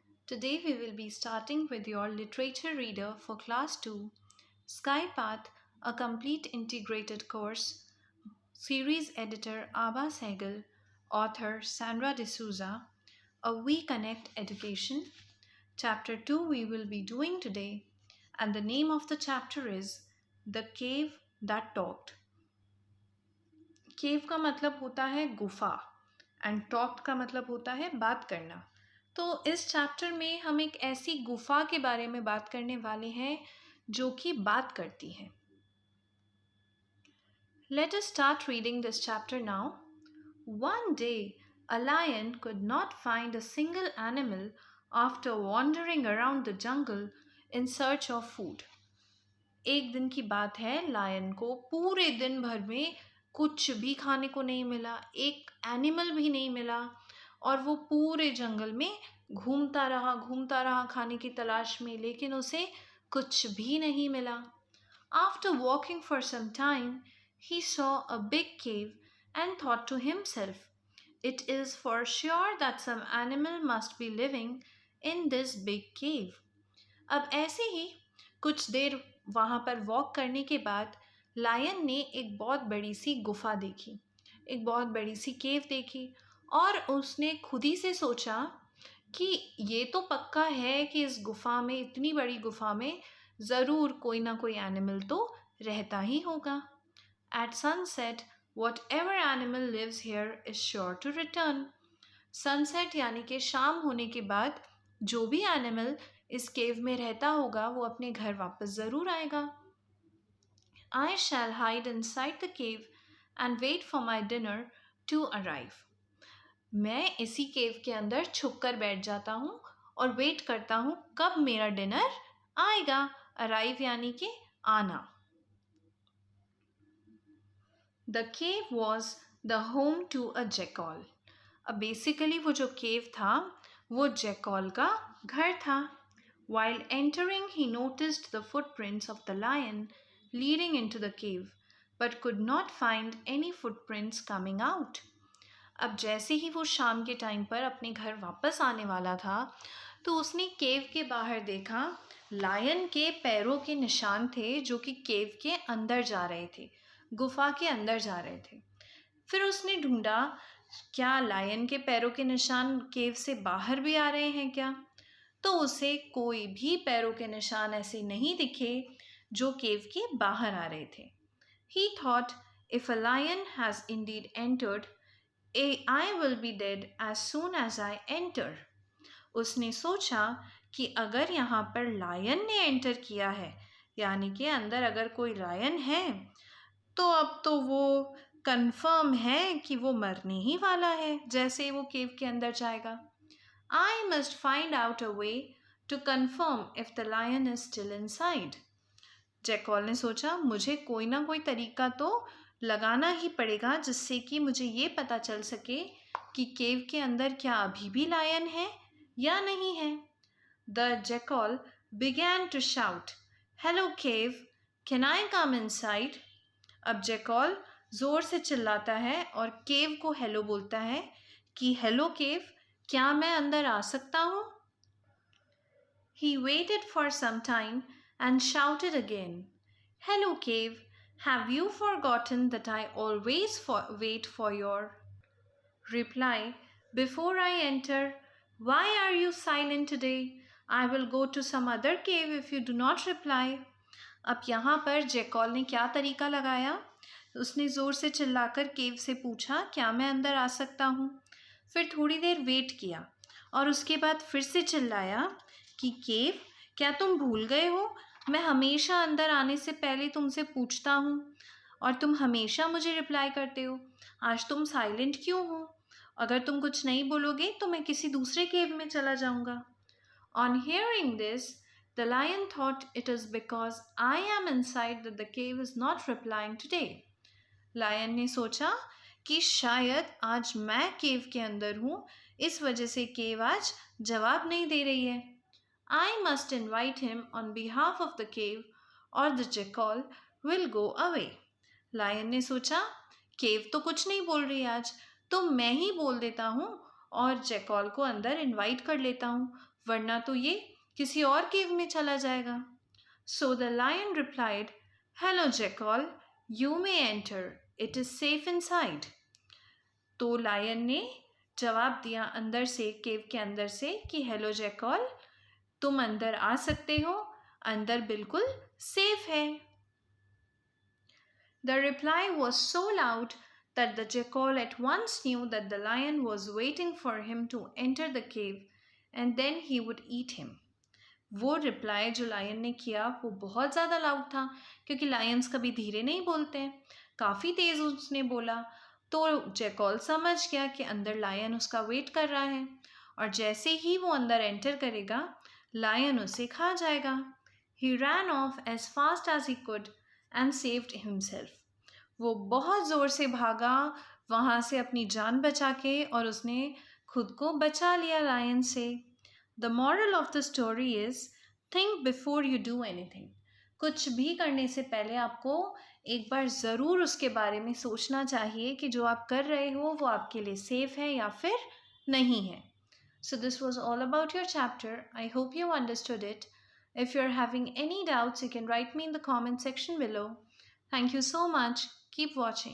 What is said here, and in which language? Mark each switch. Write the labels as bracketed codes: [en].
[en] Today, we will be starting with your literature reader for Class 2, Sky Path, a complete integrated course. Series editor Abba Sehgal, author Sandra D'Souza, a We Connect Education. Chapter 2 we will be doing today, and the name of the chapter is The Cave That Talked. [hi] केव का मतलब होता है गुफा and talked का मतलब होता है बात करना। तो इस चैप्टर में हम एक ऐसी गुफा के बारे में बात करने वाले हैं जो कि बात करती है। [en] Let us start reading this chapter now. One day, a lion could not find a single animal after wandering around the jungle in search of food. [hi] एक दिन की बात है, लायन को पूरे दिन भर में कुछ भी खाने को नहीं मिला, एक एनिमल भी नहीं मिला और वो पूरे जंगल में घूमता रहा खाने की तलाश में, लेकिन उसे कुछ भी नहीं मिला। [en] After walking for some time, he saw a big cave and thought to himself, "It is for sure that some animal must be living in this big cave." [hi] अब ऐसे ही कुछ देर वहाँ पर वॉक करने के बाद लायन ने एक बहुत बड़ी सी गुफा देखी, एक बहुत बड़ी सी केव देखी और उसने खुद ही से सोचा कि ये तो पक्का है कि इस गुफा में, इतनी बड़ी गुफा में ज़रूर कोई ना कोई एनिमल तो रहता ही होगा। [en] At sunset, whatever animal lives here is sure to return. [hi] Sunset यानी कि शाम होने के बाद जो भी एनिमल इस केव में रहता होगा वो अपने घर वापस ज़रूर आएगा। [en] I shall hide inside the cave and wait for my dinner to arrive. [hi] मैं इसी केव के अंदर छुप कर बैठ जाता हूँ और वेट करता हूँ कब मेरा डिनर आएगा। अराइव यानी कि आना। [en] The cave was the home to a jackal. [hi] अब बेसिकली वो जो केव था वो जैकॉल का घर था। [en] While entering, he noticed the footprints of the lion leading into the cave, but could not find any footprints coming out. [hi] अब जैसे ही वो शाम के टाइम पर अपने घर वापस आने वाला था तो उसने केव के बाहर देखा, लायन के पैरों के निशान थे जो कि केव के अंदर जा रहे थे, गुफा के अंदर जा रहे थे। फिर उसने ढूंढा क्या लायन के पैरों के निशान केव से बाहर भी आ रहे हैं क्या, तो उसे कोई भी पैरों के निशान ऐसे नहीं दिखे जो केव के बाहर आ रहे थे। [en] He thought, if a lion has indeed entered, I will be dead as soon as I enter. [hi] उसने सोचा कि अगर यहाँ पर लायन ने एंटर किया है, यानी कि अंदर अगर कोई लायन है, तो अब तो वो कंफर्म है कि वो मरने ही वाला है जैसे वो केव के अंदर जाएगा। [en] I must find out a way to confirm if the lion is still inside. [hi] Jackal ने सोचा मुझे कोई ना कोई तरीका तो लगाना ही पड़ेगा जिससे कि मुझे ये पता चल सके कि केव के अंदर क्या अभी भी लायन है या नहीं है। [en] The jackal began to shout, "Hello cave, can I come inside?" [hi] अब जैकॉल जोर से चिल्लाता है और केव को हेलो बोलता है कि हेलो केव, क्या मैं अंदर आ सकता हूँ? [en] He waited for some time and shouted again, "Hello cave, have you forgotten that I always wait for your reply before I enter? Why are you silent today? I will go to some other cave if you do not reply." [hi] अब यहाँ पर jackal ने क्या तरीका लगाया? उसने ज़ोर से चिल्लाकर केव से पूछा क्या मैं अंदर आ सकता हूँ। फिर थोड़ी देर वेट किया और उसके बाद फिर से चिल्लाया कि केव, क्या तुम भूल गए हो, मैं हमेशा अंदर आने से पहले तुमसे पूछता हूँ और तुम हमेशा मुझे रिप्लाई करते हो। आज तुम साइलेंट क्यों हो? अगर तुम कुछ नहीं बोलोगे तो मैं किसी दूसरे केव में चला जाऊँगा। [en] On hearing this, the lion thought it is because I am inside that the cave is not replying today. [hi] Lion ने सोचा कि शायद आज मैं केव के अंदर हूँ, इस वजह से केव आज जवाब नहीं दे रही है। [en] I must invite him on behalf of the cave or the jackal will go away. [hi] Lion ने सोचा केव तो कुछ नहीं बोल रही आज, तो मैं ही बोल देता हूँ और जैकॉल को अंदर इनवाइट कर लेता हूँ, वरना तो ये किसी और केव में चला जाएगा। [en] So the lion replied, hello jackal, you may enter, it is safe inside. [hi] तो लायन ने जवाब दिया अंदर से, केव के अंदर से, कि हेलो जैकॉल, तुम अंदर आ सकते हो, अंदर बिल्कुल सेफ है। [en] The reply was so loud that the jackal at once knew that the lion was waiting for him to enter the cave and then he would eat him. [hi] वो reply जो lion ने किया वो बहुत ज़्यादा loud था, क्योंकि Lions कभी धीरे नहीं बोलते हैं। काफ़ी तेज़ उसने बोला, तो जैकॉल समझ गया कि अंदर लायन उसका वेट कर रहा है, और जैसे ही वो अंदर एंटर करेगा लायन उसे खा जाएगा। [en] He ran off as fast as he could and saved himself. [hi] वो बहुत ज़ोर से भागा वहाँ से अपनी जान बचा के, और उसने खुद को बचा लिया लायन से। [en] The moral of the story is think before you do anything. [hi] कुछ भी करने से पहले आपको एक बार ज़रूर उसके बारे में सोचना चाहिए कि जो आप कर रहे हो वो आपके लिए सेफ है या फिर नहीं है। [en] So this was all about your chapter. I hope you understood it. If you're having any doubts, you can write me in the comment section below. Thank you so much. Keep watching.